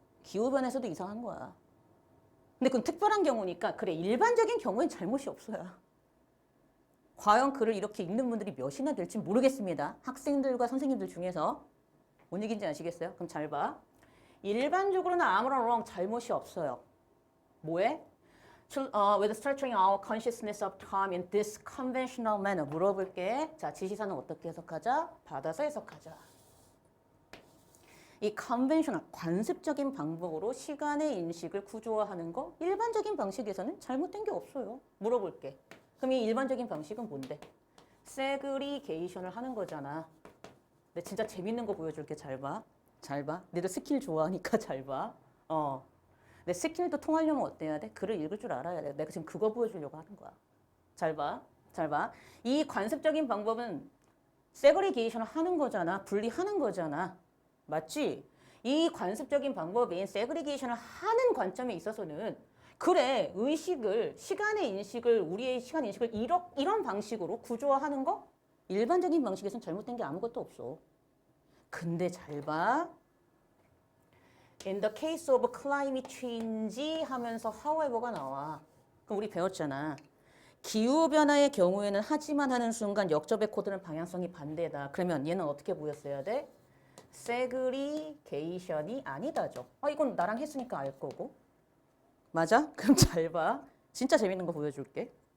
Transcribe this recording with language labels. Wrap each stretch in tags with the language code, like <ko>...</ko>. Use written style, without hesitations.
<ko>기후변화에서도 이상한 거야. 근데 그건 특별한 경우니까 그래 일반적인 경우엔 잘못이 없어요. 과연 글을 이렇게 읽는 분들이 몇이나 될지 모르겠습니다. 학생들과 선생님들 중에서. 뭔 얘기인지 아시겠어요? 그럼 잘 봐. 일반적으로는 아무런 wrong 잘못이 없어요. 뭐해?</ko> <en>With structuring our consciousness of time in this conventional manner.</en> <ko>물어볼게. 자, 지시사는 어떻게 해석하자? 받아서 해석하자. 이 conventional, 관습적인 방법으로 시간의 인식을 구조화하는 거 일반적인 방식에서는 잘못된 게 없어요. 물어볼게. 그럼 이 일반적인 방식은 뭔데? 세그리게이션을 하는 거잖아. 근데 진짜 재밌는 거 보여줄게. 잘 봐. 잘 봐. 너희들 스킬 좋아하니까 잘 봐. 근데 스킬도 통하려면 어때야 돼? 글을 읽을 줄 알아야 돼. 내가 지금 그거 보여주려고 하는 거야. 잘 봐. 잘 봐. 이 관습적인 방법은 세그리게이션을 하는 거잖아. 분리하는 거잖아. 맞지? 이 관습적인 방법인 세그리게이션을 하는 관점에 있어서는 그래, 의식을, 시간의 인식을, 우리의 시간 인식을 이런 방식으로 구조화하는 거? 일반적인 방식에서는 잘못된 게 아무것도 없어. 근데 잘 봐.</ko> <en>In the case of climate change</en> <ko>하면서</ko> <en>however가</en> <ko>나와. 그럼 우리 배웠잖아. 기후변화의 경우에는 하지만 하는 순간 역접의 코드는 방향성이 반대다. 그러면 얘는 어떻게 보였어야 돼? 세그리게이션이 아니다죠. 이건 나랑 했으니까 알 거고. 맞아? 그럼 잘 봐. 진짜 재밌는 거 보여줄게.</ko>